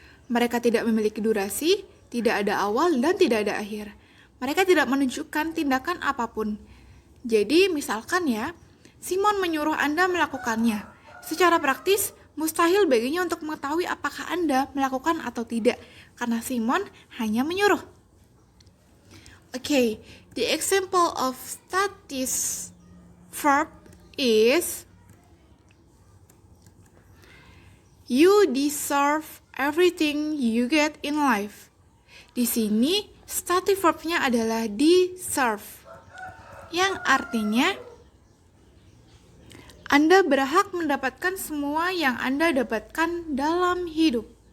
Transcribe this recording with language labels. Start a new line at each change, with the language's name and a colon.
Indonesian: Mereka tidak memiliki durasi, tidak ada awal dan tidak ada akhir. Mereka tidak menunjukkan tindakan apapun. Jadi misalkan ya, Simon menyuruh Anda melakukannya. Secara praktis, mustahil baginya untuk mengetahui apakah Anda melakukan atau tidak, karena Simon hanya menyuruh.
English: Okay, the example of static verb is you deserve everything you get in life.
Indonesian: Di sini, static verb-nya adalah deserve, yang artinya Anda berhak mendapatkan semua yang Anda dapatkan dalam hidup.